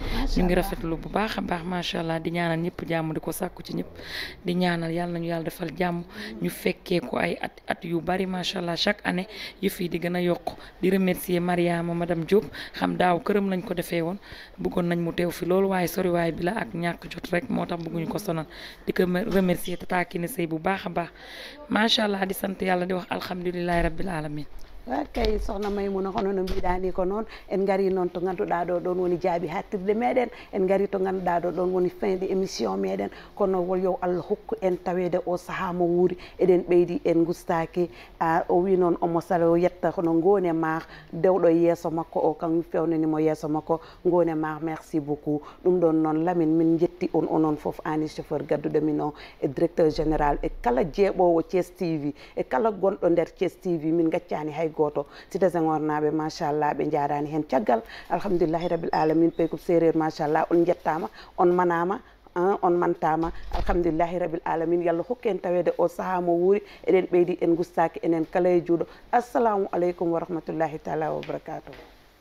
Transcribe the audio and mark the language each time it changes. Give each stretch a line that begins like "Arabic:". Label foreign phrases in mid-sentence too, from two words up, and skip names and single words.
Wolof: ñu ngi rafetlu bu baax a baax
Arabic: ما شاء الله
Wolof: di ñaanal ñëpp jàmm di ko sàkku ci ñëpp di ñaanal yàlla nañu yàlla defal jàmm ñu fekkee ko ay at yu bari
Arabic: ما شاء الله
French: chaque année
Wolof: yëf yi di gën a yokk di remercier Mariama madame Diop xam daaw këram lañ ko defee woon bëggoon nañ mu teew fi loolu waaye soriwaay bi la ak ñàkk jot rek moo tax bëgguñu ko sonal di ko remercier Tata Kine Sey bu baax a baax
Arabic: ما شاء الله
Wolof: di sant yàlla di wax
Arabic: الحمد لله رب العالمين
Fula: kay sohna Maymuna hono no mbiɗani ko noon en gari noon to ganduɗa ɗo ɗon woni jaabi hattirde meɗen en gari to ganduɗa ɗo ɗon woni
French: fin de émission
Fula: meɗen kono yo Allah hokku en tawede o saaha mo wuuri eɗen ɓeydi en gustaki o wi noon omo sala o yetta hono Ngone Mar dewɗo yeeso makko o kam fewnanimo yeeso makko Ngone Mar
French: merci beaucoup
Fula: ɗum ɗon noon Lamine min jetti on onon foof ani chauffeur gadduɗo min o e
French: directeur général
Fula: e kala jeeɓowo Thiès TV e kala gonɗo nder Thiès TV min gaccani hay goto Cité Senghor naɓe machallah ɓe jarani hen caggal
Arabic: الحمد لله رب العالمين
Fula: Peykoupe Séréer machallah on jettama on manama on mantama
Arabic: الحمد لله رب العالمين
Fula: yallah hokku en tawede o saaha mo wuuri eɗen ɓeydi en gustaki enen kala e juuɗo
Arabic: السلام عليكم ورحمة الله تعالى وبركاته